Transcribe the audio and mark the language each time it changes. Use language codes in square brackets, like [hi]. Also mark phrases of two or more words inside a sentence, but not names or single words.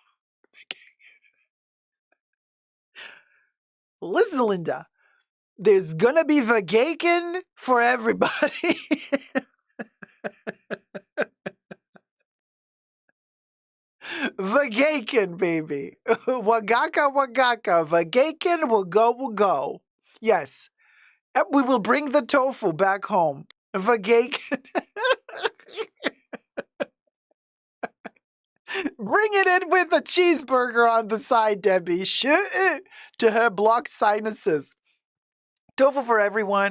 [en] Listen, Linda, there's going to be vegacon for everybody. Vegacon, baby. Wagaka, wagaka. Vegacon will go. Yes. We will bring the tofu back home. Vegacon. Bring it in with a cheeseburger on the side, Debbie. To her blocked sinuses. Tofu for everyone.